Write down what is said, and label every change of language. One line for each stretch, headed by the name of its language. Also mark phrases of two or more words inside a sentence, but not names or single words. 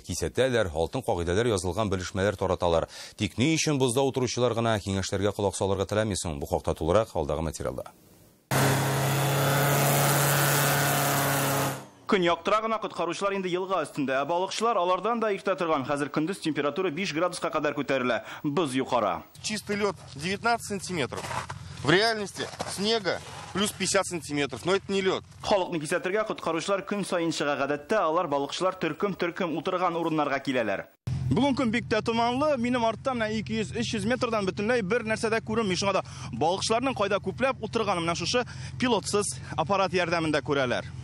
Tatar: Кисәтәләр, алтын кагыйдәләр язылган белешмәләр тараталар. Тик ни өчен бозда утыручылар гына киңәшләргә колак салырга теләмисең? Бу хакта тулырак алдагы материалда. Көн яктыра гына коткаручылар инде елга өстендә. Балыкчылар алардан да иртә торган. Хәзер көндез температура 5 градуска кадәр күтәрелә. Боз юқара.
Russian: Чистый лед 19 сантиметров. В реальности снега плюс 50 сантиметров, но это не лед.
Tatar: Халыкны кисәтергә коткаручылар көн сайын чыга, гадәттә алар балыкчылар төркем утырган урыннарга киләләр. Бүген көн бик тә томанлы, минем арттан 200-300 метрдан бөтенләй бер нәрсәдә күренми. Шуңа да балыкчыларның кайда күпләп утырганын менә шушы пилотсыз аппарат ярдәмендә күрәләр.